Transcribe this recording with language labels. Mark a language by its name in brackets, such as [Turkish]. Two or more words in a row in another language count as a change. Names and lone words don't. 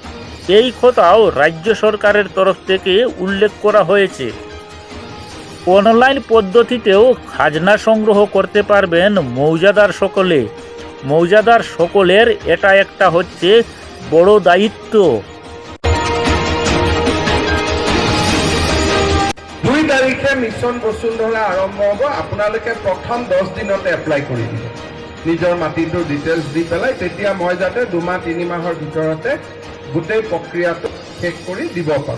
[Bangla] এই কথাও রাজ্য সরকারের তরফ থেকে উল্লেখ করা হয়েছে। অনলাইন পদ্ধতিতেও খাজনা সংগ্রহ করতে পারবেন মৌজাদার সকলে। মৌজাদার সকলের এটা একটা হচ্ছে বড় দায়িত্ব। [Assamese] তাৰিখে মিছন বসুন্ধৰা আৰম্ভ হ'ব। আপোনালোকে প্ৰথম 10 দিনতে এপ্লাই কৰি দিব নিজৰ মাটিটোৰ ডিটেইলছ দি পেলাই, তেতিয়া মই যাতে 2-3 মাহৰ ভিতৰতে গোটেই প্ৰক্ৰিয়াটো শেষ কৰি দিব পাৰোঁ।